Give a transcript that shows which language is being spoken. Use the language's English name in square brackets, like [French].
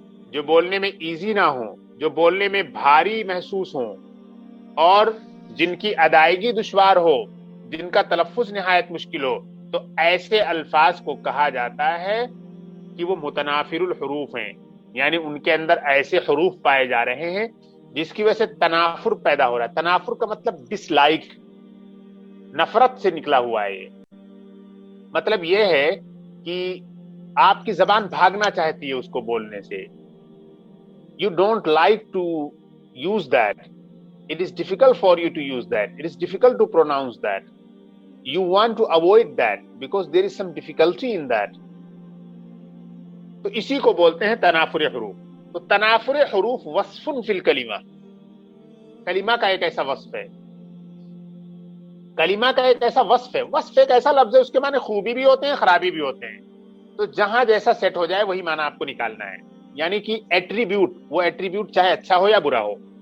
[Urdu] جو بولنے میں ایزی نہ ہوں، جو بولنے میں بھاری محسوس ہوں اور جن کی ادائیگی دشوار ہو، جن کا تلفظ نہایت مشکل ہو، تو ایسے الفاظ کو کہا جاتا ہے کہ وہ متنافر الحروف ہیں، یعنی ان کے اندر ایسے حروف پائے جا رہے ہیں جس کی وجہ سے تنافر پیدا ہو رہا ہے۔ تنافر کا مطلب ڈس لائک، نفرت سے نکلا ہوا ہے۔ یہ مطلب یہ ہے کہ آپ کی زبان بھاگنا چاہتی ہے اس کو بولنے سے۔ [English] You don't like to use that. It is difficult for you to use that. It is difficult to pronounce that. You want to avoid that because there is some difficulty in that. [Urdu] تو اسی کو بولتے ہیں تنافر حروف۔ تو تنافر حروف وصف فی الکلمہ، کلمہ کا ایک ایسا وصف ہے، کلمہ کا ایک ایسا وصف ہے۔ وصف ایک ایسا لفظ ہے، اس کے معنی خوبی بھی ہوتے ہیں، خرابی بھی ہوتے ہیں، تو جہاں جیسا سیٹ ہو جائے وہی معنی آپ کو نکالنا ہے، یعنی کہ ایٹریبیوٹ، وہ ایٹریبیوٹ چاہے اچھا ہو یا برا ہو۔